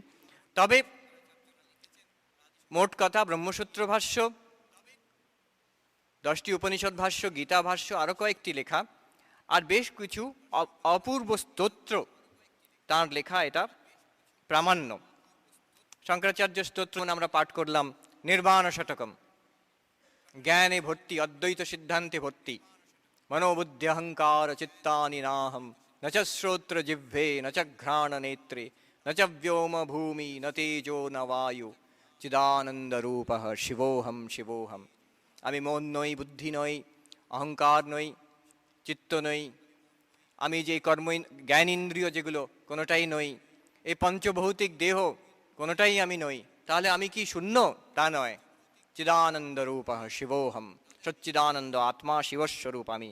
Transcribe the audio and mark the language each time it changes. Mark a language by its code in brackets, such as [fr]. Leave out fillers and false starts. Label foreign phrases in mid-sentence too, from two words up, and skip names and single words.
[bn] তবে মোট কথা ব্রহ্মসূত্র ভাষ্য, 10টি উপনিষদ ভাষ্য, গীতা ভাষ্য, আরও কয়েকটি লেখা, আর বেশ কিছু অপূর্ব স্তোত্র তাঁর লেখা, এটা প্রামাণ্য। শঙ্করাচার্য স্তোত্র আমরা পাঠ করলাম নির্বাণ শতকম, জ্ঞানে ভর্তি অদ্বৈত সিদ্ধান্তে ভর্তি, [sa] মনোবুদ্ধি অহংকার চিত্তানি নাহম, ন চ শ্রোত্র জিহ্বে ন চ ঘ্রাণ নেত্রে ন চ ব্যোম ভূমি ন তেজো ন বায়ু চিদানন্দ রূপ শিবোহম শিবোহম। [bn] আমি মন নই, বুদ্ধি নই, অহংকার নই, চিত্ত নই, আমি যে কর্ম জ্ঞান ইন্দ্রিয় যেগুলো কোনোটাই নই, এই পঞ্চভৌতিক দেহ কোনোটাই আমি নই। তাহলে আমি কি শূন্য? তা নয়। [sa] চিদানন্দ রূপ শিবোহম, [bn] সচ্চিদানন্দ আত্মা শিবস্বরূপ আমি।